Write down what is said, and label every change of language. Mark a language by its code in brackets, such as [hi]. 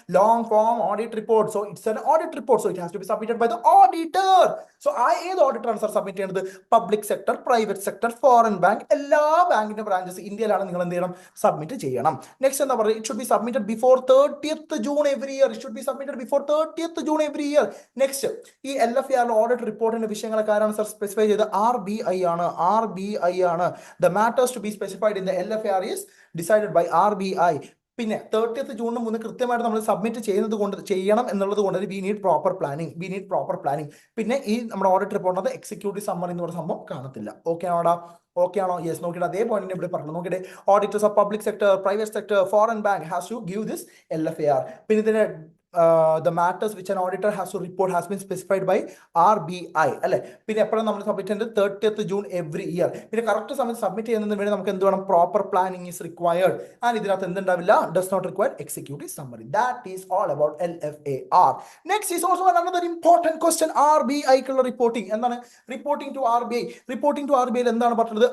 [en] Long form audit report. So it's an audit report. So it has to be submitted by the auditor. [ml] So ഏത് auditor ആണ് sir submit ചെയ്യുന്നത്? Public sector, private sector, foreign bank, എല്ലാ ബാങ്കിന്റെ branches ഇന്ത്യയിലാണ്, നിങ്ങൾ എന്ത് ചെയ്യണം? Submit ചെയ്യണം. നെക്സ്റ്റ് എന്താ പറയുക? [en] It should be submitted before 30th June every year. It should be submitted before 30th June every year. [ml] Next, ഈ LFAR ഓഡിറ്റ് റിപ്പോർട്ടിന്റെ വിഷയങ്ങളൊക്കെ ആരാണ് സർ സ്പെസിഫൈ ചെയ്ത്? RBI ആണ്. RBI ആണ്. [en] The matters to be specified in the LFAR is decided by RBI. [ml] പിന്നെ 30th June മുന്നേ കൃത്യമായിട്ട് നമ്മൾ സബ്മിറ്റ് ചെയ്യണം എന്നുള്ളത് കൊണ്ട് [en] We need proper planning. [ml] പിന്നെ ഈ നമ്മുടെ ഓഡിറ്റ് റിപ്പോർട്ടിനകത്ത് എക്സിക്യൂട്ടീവ് സമ്മറി എന്ന് പറയുന്ന സംഭവം കാണത്തില്ല. ഓക്കെ ആണോടാ? ഓക്കെ ആണോ? യെസ്. നോക്കിയിട്ട് അതേ പോയിന്റ് ഇവിടെ പറഞ്ഞു. [en] നോക്കിയിട്ട് auditors of public sector, private sector, foreign bank has to give this LFAR. [ml] പിന്നെ ഇതിന്റെ [en] the matters which an auditor has to report has been specified by RBI അല്ലെ. [ml] പിന്നെ എപ്പോഴും നമ്മൾ സബ്മിറ്റ് ചെയ്യുന്നത് 30th June every year. പിന്നെ correct സമയത്ത് submit ചെയ്യുന്നതിന് വേണ്ടി നമുക്ക് എന്ത് വേണം? [en] Proper planning is required. And [ml] ഇതിനകത്ത് എന്തുണ്ടാവില്ല? [en] Does not require executive summary. That is all about LFAR. Next is also another important question. [ml] RBI ക്കുള്ള reporting എന്താണ്? റിപ്പോർട്ടിംഗ് ടു RBI എന്താണ് പറഞ്ഞത്?